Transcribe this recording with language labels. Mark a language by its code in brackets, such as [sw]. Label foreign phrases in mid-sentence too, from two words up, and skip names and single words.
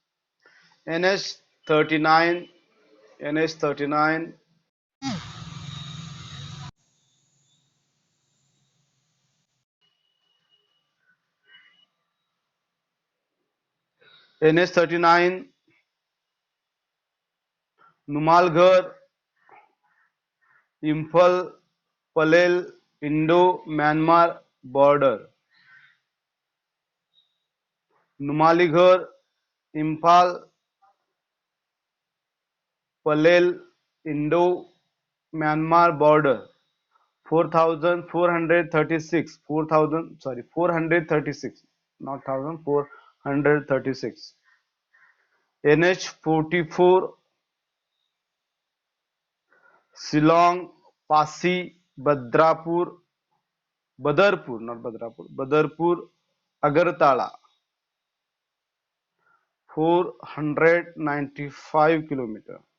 [en] NH39 NH39 NH39 Numalgarh Imphal Palel Indo-Myanmar border. Numaligarh Imphal Palel Indo-Myanmar border. 4436 4000 sorry 436, not 1000, 436. NH44 Shillong Pasi Badarpur, not Badrapur, Badarpur Agartala 495 kilometer.